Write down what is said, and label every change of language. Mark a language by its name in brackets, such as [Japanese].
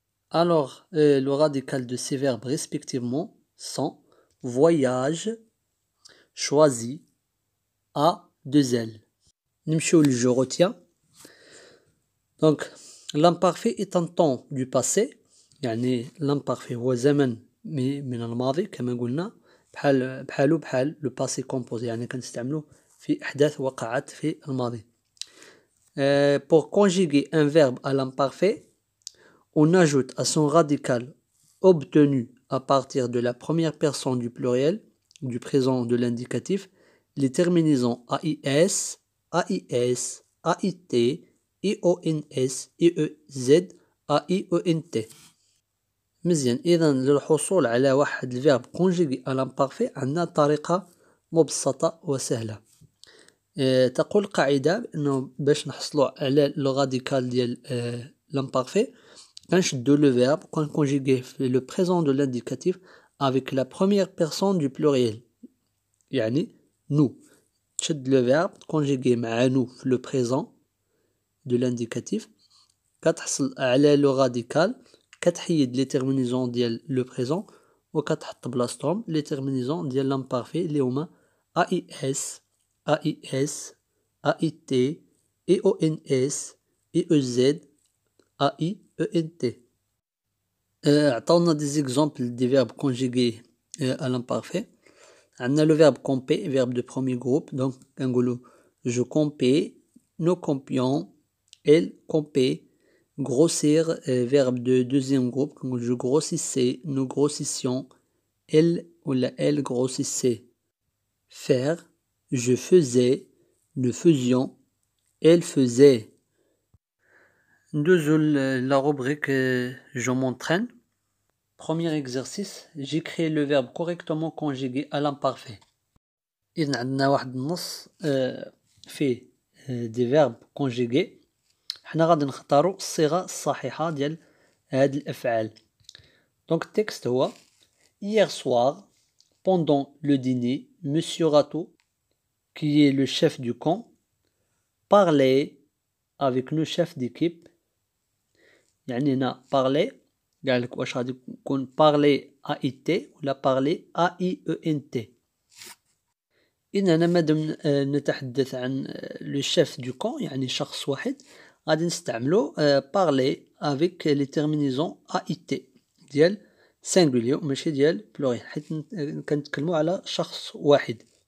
[French] Alors, le radical de ces verbes respectivement sont voyage, choisi, A, 2L. Je retiens. Donc, l'imparfait est un temps du passé. [Arabic] يعني l'imparfait هو زمن من الماضي كما قلنا بحال le passé composé يعني كنستعملوه في أحداث وقعت في الماضي. [French] Pour conjuguer un verbe à l'imparfait, on ajoute à son radical obtenu à partir de la première personne du pluriel, du présent de l'indicatif, les terminaisons AIS, AIS, AIT, IONS, IEZ, AIENT. [Arabic] مزيان. إذا للحصول على واحد الفيرب conjugué à l'imparfait عندنا طريقة مبسطة وسهلة. تقول قاعدة إنه باش نحصلوا على لو راديكال ديال l'imparfait كنشدو [French] le verbe conjugué le présent de l'indicatif avec la première personne du pluriel [Arabic] يعني nous. تشد le verbe conjugué مع nous في le présent de l'indicatif كتحصل على لو راديكال كتحيد لي تيرمينيزون ديال لو بريزون وكتحط بلاصتهم لي تيرمينيزون ديال لامبارفي اللي هما AIS, AIS, AIT, IONS, IEZ, AIENT. عطاونا دي زيكزامبل دي فيرب كونجيغي à l'imparfait. [French] عندنا le verbe camper, verbe de premier groupe, donc كنقولوا je campais, nous campions, elle campait. Grossir, verbe de deuxième groupe, je grossissais, nous grossissions, elle ou elle grossissait. Faire, je faisais, nous faisions, elle faisait. La rubrique je m'entraîne. Premier exercice, j'écris le verbe correctement conjugué à l'imparfait. [Arabic] إذن عندنا واحد النص فيه des verbes conjugués. حنا غادي نختاروا الصيغة الصحيحة ديال هاد الأفعال. [French] Donc التكست هو Hier soir, pendant le dîner, Monsieur Rateau, qui est le chef du camp, parlait avec nos chefs d'équipe. [Arabic] يعني هنا parlait قال لك واش غادي يكون parlait AIT ولا parlait AIENT. إذن أنا مادام نتحدث عن le chef du camp يعني شخص واحد غادي نستعملو parler avec les terminaisons AIT ديال singulier ماشي ديال pluriel حيت كنتكلمو على شخص واحد.